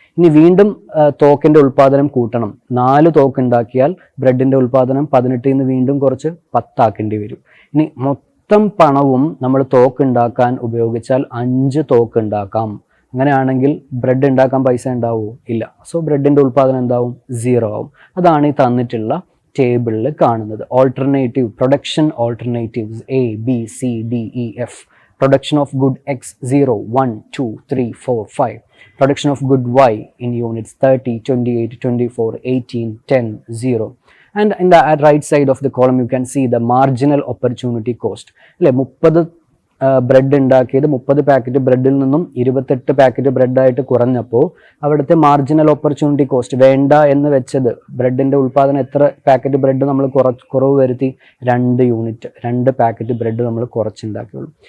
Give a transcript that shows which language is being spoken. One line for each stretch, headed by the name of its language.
Malayalam: ഇനി വീണ്ടും തോക്കിൻ്റെ ഉൽപ്പാദനം കൂട്ടണം, 4 തോക്ക് ഉണ്ടാക്കിയാൽ ബ്രെഡിൻ്റെ ഉൽപ്പാദനം 18 നിന്ന് വീണ്ടും കുറച്ച് 10 ആക്കേണ്ടി വരും. ഇനി മൊത്തം പണവും നമ്മൾ തോക്ക് ഉണ്ടാക്കാൻ ഉപയോഗിച്ചാൽ 5 തോക്ക് ഉണ്ടാക്കാം. അങ്ങനെയാണെങ്കിൽ ബ്രെഡ് ഉണ്ടാക്കാൻ പൈസ ഉണ്ടാവുമോ? ഇല്ല. സോ ബ്രെഡിൻ്റെ ഉൽപ്പാദനം എന്താവും? 0 ആവും. അതാണ് ഈ തന്നിട്ടുള്ള ടേബിളിൽ കാണുന്നത്.
English: Alternative production alternatives A, B, C, D, E, F. Production of good X 0, 1, 2, 3, 4, 5. Production of good Y in units 30, 28, 24, 18, 10, 0. And in the right side of the column you can see the marginal opportunity cost.
Malayalam: അല്ലേ, 30 bread ഉണ്ടാക്കിയത് 30 packet ബ്രെഡിൽ നിന്നും 28 packet ബ്രെഡായിട്ട് കുറഞ്ഞപ്പോൾ അവിടുത്തെ marginal opportunity cost, വേണ്ട എന്ന് വെച്ചത് ബ്രെഡിൻ്റെ ഉൽപ്പാദനം എത്ര പാക്കറ്റ് ബ്രെഡ് നമ്മൾ കുറവ് വരുത്തി? 2 യൂണിറ്റ്, 2 പാക്കറ്റ് ബ്രെഡ് നമ്മൾ കുറച്ചുണ്ടാക്കിയുള്ളൂ.